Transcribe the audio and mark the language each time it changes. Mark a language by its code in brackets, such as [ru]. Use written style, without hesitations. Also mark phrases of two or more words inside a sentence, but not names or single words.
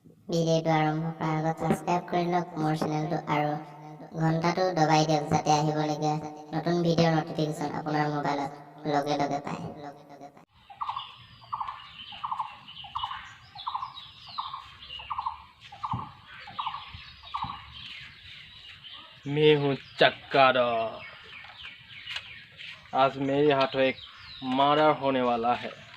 [as] ভিডিঅ'টো আৰম্ভ কৰাৰ আগত ছাবস্ক্ৰাইব কৰি লওক মোৰ চেনেলটো আৰু ঘণ্টাটো দবাই দিয়ক যাতে আহিবলগীয়া নতুন ভিডিঅ'ৰ নটিফিকেশ্যন আপোনাৰ মোবাইলত লগে লগে পায়। [hi] मैं हूँ चक्कादार। आज मेरे हाथों एक मर्डर होने वाला है।